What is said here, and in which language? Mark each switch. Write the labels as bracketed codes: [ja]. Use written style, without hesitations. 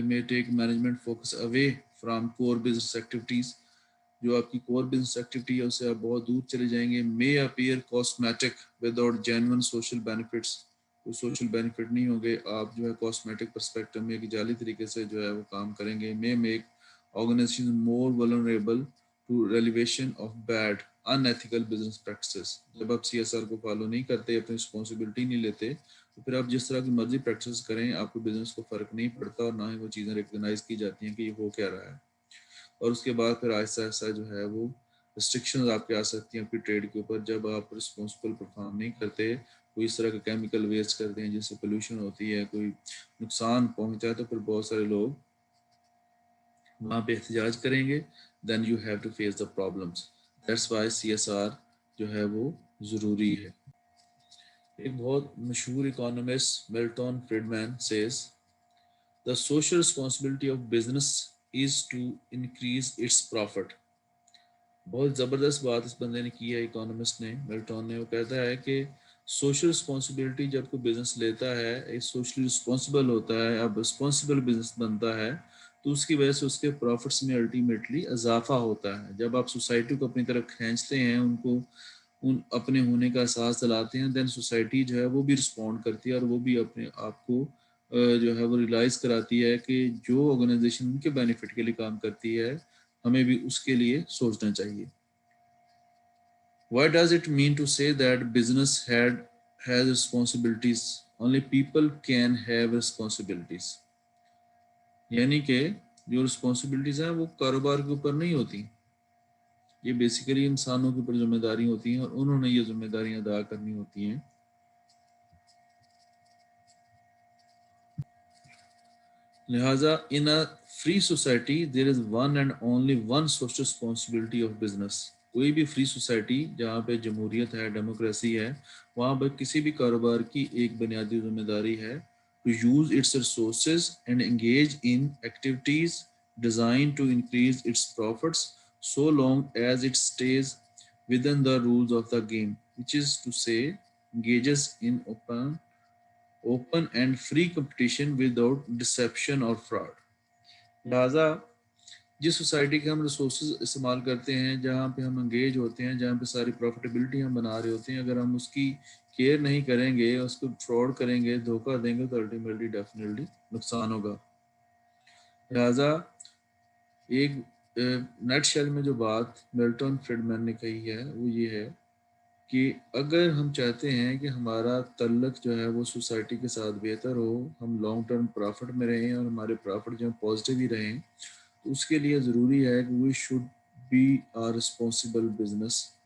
[en] may take management focus away from core business activities, [ur] جو آپ کی کور بزنس ایکٹیویٹی ہے اس سے آپ بہت دور چلے جائیں گے. [en] may appear cosmetic without genuine social benefits, [ur] کوئی سوشل بینیفٹ نہیں ہوں گے, آپ جو ہے کاسمیٹک پرسپیکٹو میں ایک جعلی طریقے سے جو ہے وہ کام کریں گے. [en] may make organization more vulnerable to revelation of bad unethical business practices. [ur] جب آپ CSR کو فالو نہیں کرتے, اپنی رسپانسبلٹی نہیں لیتے, تو پھر آپ جس طرح کی مرضی پریکٹس کریں آپ کو بزنس کو فرق نہیں پڑتا, اور نہ ہی وہ چیزیں ریکگنائز کی جاتی ہیں کہ یہ ہو کیا رہا ہے. اور اس کے بعد پھر آہستہ آہستہ جو ہے وہ ریسٹرکشنز آپ کے آ سکتی ہیں آپ کی ٹریڈ کے اوپر, جب آپ رسپانسبل پرفارم نہیں کرتے, کوئی اس طرح کا کیمیکل ویسٹ کرتے ہیں جس سے پولوشن ہوتی ہے, کوئی نقصان پہنچتا ہے, تو پھر بہت سارے لوگ وہاں پہ احتجاج کریں گے. [en] Then you have to face the problems. That's why [ur] CSR جو ہے وہ ضروری ہے. ایک بہت مشہور economist [en] Milton Friedman says the social responsibility of business is to increase its profit. [ur] بہت زبردست بات اس بندے نے کی ہے, اکانومسٹ نے, ملٹن نے. وہ کہتا ہے کہ سوشل رسپانسبلٹی جب کوئی بزنس لیتا ہے, ایک سوشلی رسپانسبل ہوتا ہے, اب رسپانسبل بزنس بنتا ہے, تو اس کی وجہ سے اس کے پروفٹس میں الٹیمیٹلی اضافہ ہوتا ہے. جب آپ سوسائٹی کو اپنی طرف کھینچتے ہیں, ان کو اپنے ہونے کا احساس دلاتے ہیں, دین سوسائٹی جو ہے وہ بھی رسپونڈ کرتی ہے, اور وہ بھی اپنے آپ کو جو ہے وہ ریلائز کراتی ہے کہ جو آرگنائزیشن ان کے بینیفٹ کے لیے کام کرتی ہے, ہمیں بھی اس کے لیے سوچنا چاہیے. [en] Why does it mean to say that business has responsibilities? Only people can have responsibilities. [ur] یعنی کہ جو رسپانسبلٹیز ہیں وہ کاروبار کے اوپر نہیں ہوتی، یہ بیسیکلی انسانوں کے اوپر ذمہ داری ہوتی ہیں اور انہوں نے یہ ذمہ داریاں ادا کرنی ہوتی ہیں. [en] لہٰذا in a free society there is one and only one social responsibility of business. [ur] کوئی بھی فری سوسائٹی جہاں پہ جمہوریت ہے، ڈیموکریسی ہے، وہاں پہ کسی بھی کاروبار کی ایک بنیادی ذمہ داری ہے [en] to use its resources and engage in activities designed to increase its profits so long as it stays within the rules of the game, which is to say engages in open and free competition without deception or fraud. [ur] لہٰذا جس society کے ہم resources استعمال کرتے ہیں، جہاں پہ ہم انگیج ہوتے ہیں، جہاں پہ ساری پروفیٹیبلٹی ہم بنا رہے ہوتے ہیں، اگر ہم اس کی کیئر نہیں کریں گے، اس کو فراڈ کریں گے، دھوکہ دیں گے، تو الٹیمیٹلی ڈیفینیٹلی نقصان ہوگا. لہٰذا ایک نیٹ شیل میں جو بات ملٹن فریڈمین نے کہی ہے وہ یہ ہے کہ اگر ہم چاہتے ہیں کہ ہمارا تعلق جو ہے وہ سوسائٹی کے ساتھ بہتر ہو، ہم لانگ ٹرم پرافٹ میں رہیں اور ہمارے پرافٹ جو پازیٹیو ہی رہیں، تو اس کے لیے ضروری ہے کہ [en] we should be a responsible business